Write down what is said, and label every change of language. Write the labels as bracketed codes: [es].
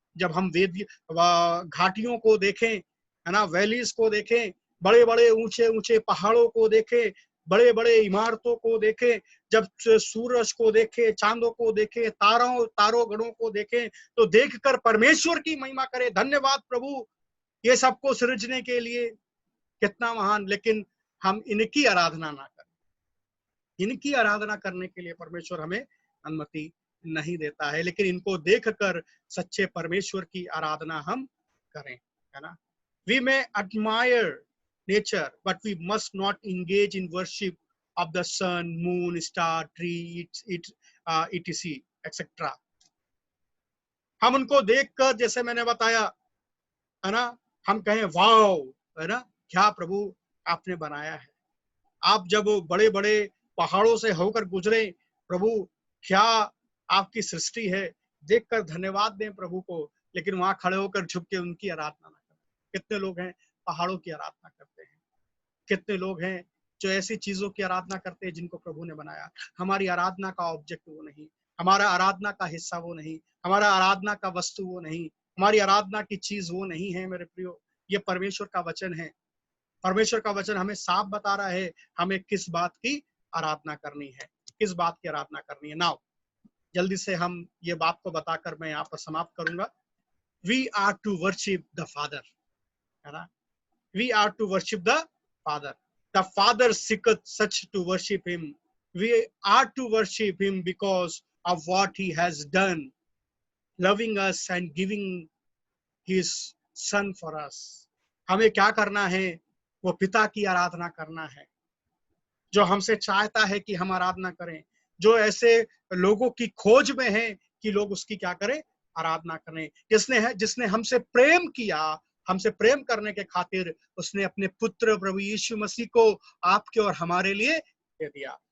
[hi] जब हम वेद घाटियों को देखें, है ना, वैलीज को देखें, बड़े बड़े ऊंचे ऊंचे पहाड़ों को देखें, बड़े बड़े इमारतों को देखें, जब सूरज को देखें, चांदों को देखें, तारों गणों को देखें, तो देखकर परमेश्वर की महिमा करें, धन्यवाद प्रभु ये सबको सृजने के लिए, कितना महान। लेकिन हम इनकी आराधना ना करें, इनकी आराधना करने के लिए परमेश्वर हमें अनुमति नहीं देता है, लेकिन इनको देखकर सच्चे परमेश्वर की आराधना हम करें, है ना? [en] We may admire nature, but we must not engage in worship of the sun, moon, star, tree, etc., etc. [hi] हम उनको देखकर, जैसे मैंने बताया, है ना, हम कहें वाओ, है ना, क्या प्रभु आपने बनाया है। आप जब बड़े बड़े पहाड़ों से होकर गुजरे, प्रभु क्या आपकी सृष्टि है, देखकर धन्यवाद दें प्रभु को, लेकिन वहां खड़े होकर झुक के उनकी आराधना ना करें। कितने लोग हैं पहाड़ों की आराधना करते हैं, कितने लोग हैं जो ऐसी चीजों की आराधना करते हैं जिनको प्रभु ने बनाया। हमारी आराधना का ऑब्जेक्ट वो नहीं, हमारा आराधना का हिस्सा वो नहीं, हमारा आराधना का वस्तु वो नहीं, हमारी आराधना की चीज वो नहीं है मेरे प्रियो। ये परमेश्वर का वचन है। परमेश्वर का वचन हमें साफ बता रहा है हमें किस बात की आराधना करनी है, किस बात की आराधना करनी है। नाउ जल्दी से हम ये बात को बताकर मैं यहाँ पर समाप्त करूंगा। [en] We are to worship the father, है ना? We are to worship the father. The father seeketh such to worship him. We are to worship him because of what he has done, loving us and giving his son for us. [hi] हमें क्या करना है? वो पिता की आराधना करना है, जो हमसे चाहता है कि हम आराधना करें, जो ऐसे लोगों की खोज में है कि लोग उसकी क्या करें? आराधना करें। जिसने हमसे प्रेम किया, हमसे प्रेम करने के खातिर उसने अपने पुत्र प्रभु यीशु मसीह को आपके और हमारे लिए दे दिया।